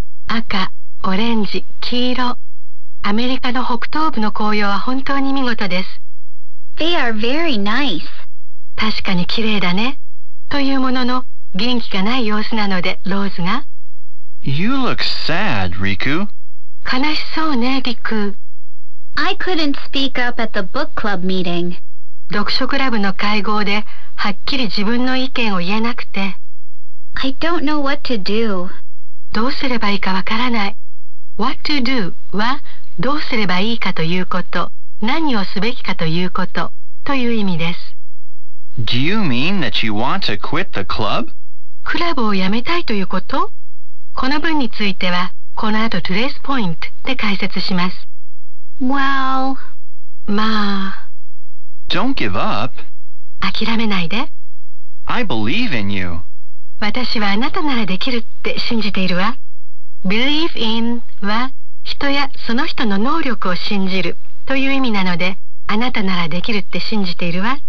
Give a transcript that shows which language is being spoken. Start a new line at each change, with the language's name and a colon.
Japanese: 赤、オレンジ、黄色。アメリカの北東部の紅葉は本当に見事です。
English: They are very nice.
Japanese: 確かに綺麗だね。というものの、元気がない様子なので、ローズが。
English: You look sad, Riku.
Japanese: 悲しそうね、リク。
English: I couldn't speak up at the book club meeting.
Japanese: 読書クラブの会合ではっきり自分の意見を言えなくて。
English: I don't know what to do.
Japanese: どうすればいいかわからない。
English: What to do
Japanese: はどうすればいいかということ、何をすべきかということという意味です。
English: Do you mean that you want to quit the club?
Japanese: クラブを辞めたいということ?この文については、この後トレースポイントで解説します。
English: Well...
Japanese: まあ...
English: Don't give up.
Japanese: 諦めないで。
English: I believe in you.
Japanese: 私はあなたならできるって信じているわ。
English: Believe in
Japanese: は、人やその人の能力を信じるという意味なので、あなたならできるって信じているわ。